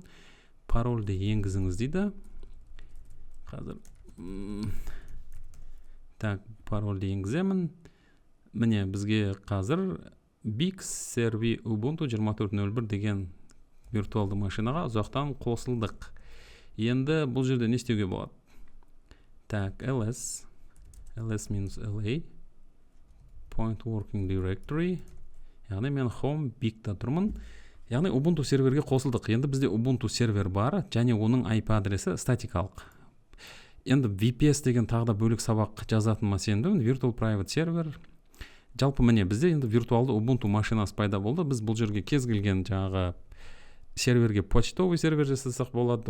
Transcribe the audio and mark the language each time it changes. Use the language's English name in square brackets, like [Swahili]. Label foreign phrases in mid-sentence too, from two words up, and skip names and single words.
[Kazakh] Парольді енгізіңіз дейді. Қазір так, парольді енгіземін. Міне, бізге қазір Big Server Ubuntu 24.01 деген виртуалды машинаға ұзақтан қосылдық. Енді бұл жерде не істеуге болады? Так, [English] ls means LA point working directory. [Kazakh] Яғни мен home big-та тұрмын. Яғни Ubuntu серверге қосылдық. Енді бізде Ubuntu сервер бар, және оның IP адресі статикалық. Енді VPS деген тағы да бөлік сабақ жазатыныма сендім. [English] Virtual Private Server. [Kazakh] Жалпы міне бізде енді виртуалды Ubuntu машинасы пайда болды. Біз бұл жерге кез келген жаңағы серверге [Russian] почтовый сервер [Kazakh] жасасақ болады.